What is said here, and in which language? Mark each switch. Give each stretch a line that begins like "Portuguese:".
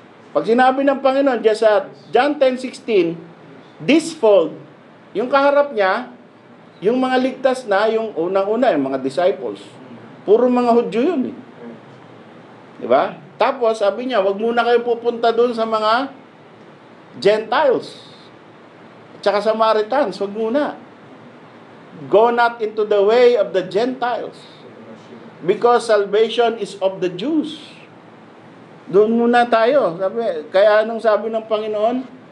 Filipino: Pag sinabi ng Panginoon, dyan sa John 10:16,
English: this fold,
Filipino: yung kaharap niya, yung mga ligtas na, yung unang-una, yung mga disciples. Puro mga Hudyo yun eh. Diba? Tapos, sabi niya, wag muna kayo pupunta doon sa mga Gentiles. Tsaka Samaritans, wag muna.
English: Go not into the way of the Gentiles. Because salvation is of the Jews.
Filipino: Doon muna tayo. Kaya anong sabi ng Panginoon?